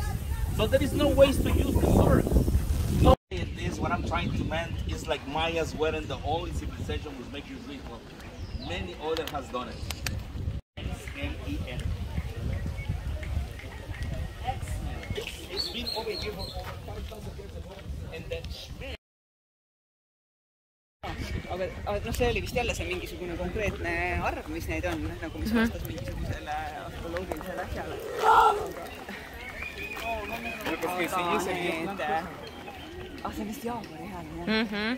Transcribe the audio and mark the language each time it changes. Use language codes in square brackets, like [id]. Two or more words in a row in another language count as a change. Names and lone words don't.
[en] So there is no ways to use the sword. No, this what I'm trying to mean is like Mayas weren't the only civilization was making ritual. Many others has done it. X-M-E-N. It's been over here for 5,000 years ago. And then [et] Aga see oli vist jälle see mingisugune konkreetne arv, mis neid on, nagu mis vastas mingisugusele astroloogilisele asjale. See on vist Jaapani hääl.